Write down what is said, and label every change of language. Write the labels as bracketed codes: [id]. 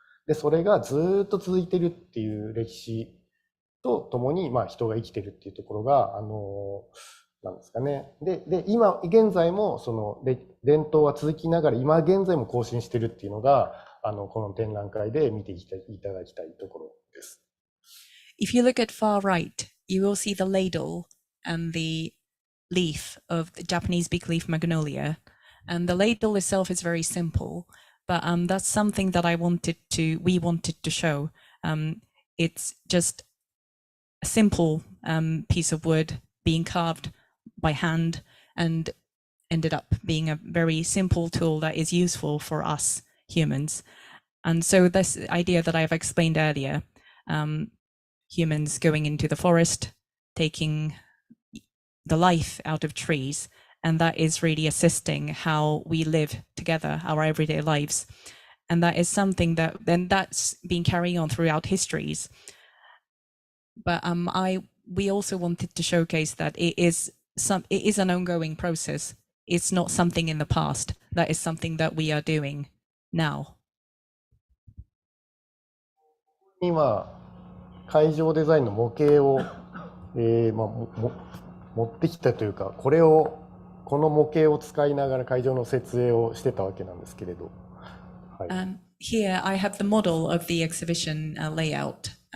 [ja] でそれがずっと続いているっていう歴史とともに、人が生きているっていうところがなんですかね。で今現在もその伝統は続きながら今現在も更新しているっていうのがこの展覧会で見ていただきたいところです。 [en] If you look at far right, you will see the ladle and the leaf of the Japanese big leaf magnolia, and the ladle itself is very simple. But that's something that we wanted to show. It's just a simple piece of wood being carved by hand and ended up being a very simple tool that is useful for us humans. And so this idea that I've explained earlier, humans going into the forest, taking the life out of trees and that is really assisting how we live together, our everyday lives. And that is something that's been carrying on throughout histories. But we also wanted to showcase that it is an ongoing process. It's not something in the past. That is something that we are doing now. [ja] 今、会場デザインの模型を、持ってきたというか、この模型を使いながら会場の設営をしてたわけなんですけれど。はい、 [en] Here I have the model of the exhibition layout.